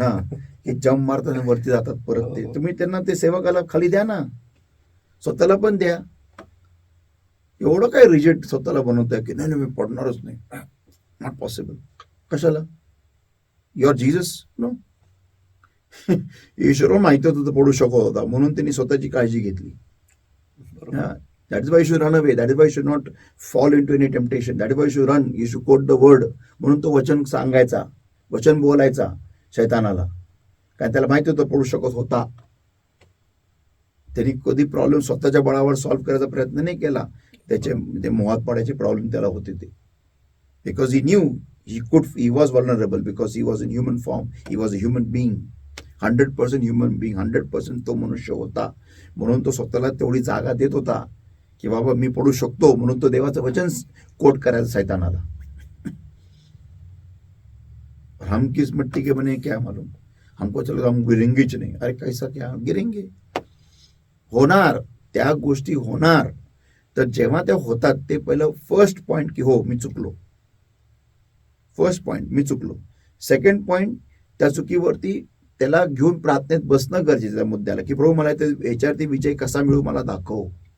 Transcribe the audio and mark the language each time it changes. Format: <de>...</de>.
<mr>हा हे जम्प मारतात आणि वरती जातात परत. ते तुम्ही त्यांना ते सेवकाला खाली द्या ना. स्वतःला पण द्या. एवढं काय रिजेक्ट स्वतःला बनवताय की नाही मी पडणारच नाही.</mr> <en>Not possible.</en> <mr>कशाला. Your Jesus no. ईश्वर माहिती होतं तो पडू शकत होता म्हणून त्यांनी स्वतःची काळजी घेतली.</mr> <en>That is why you should run away. That is why you should not fall into any temptation. That is why you should run. You should quote the word.</en> <mr>म्हणून तो वचन सांगायचा, वचन बोलायचा शैतानाला. कारण त्याला माहिती होतं पडू शकत होता. त्यांनी कधी प्रॉब्लेम स्वतःच्या बळावर सॉल्व्ह करायचा प्रयत्न नाही केला. ते मोहात पडायचे प्रॉब्लेम त्याला होते ते.</mr> <en>Because he knew he was vulnerable because he was in human form. He was a human being. 100% human being.</en> <mr>100% तो मनुष्य होता. म्हणून तो स्वतःला तेवढी जागा देत होता की बाबा मी पडू शकतो. म्हणून तो देवाचं वचन कोट करायचं सैतानाला.</mr> <hi>हम किस मिट्टी के बने क्या मालूम. हमको चलो हम गिरेंगेच नाही. अरे कैसा क्या गिरेंगे.</hi> <mr>होणार. त्या गोष्टी होणार. तर जेव्हा त्या होतात ते पहिलं फर्स्ट पॉइंट की हो मी चुकलो. फर्स्ट पॉइंट मी चुकलो. सेकंड पॉइंट त्या चुकीवरती त्याला घेऊन प्रार्थनेत बसणं गरजेचं आहे मुद्द्याला की प्रभू मला याच्यावरती विजय कसा मिळू मला दाखव.</mr>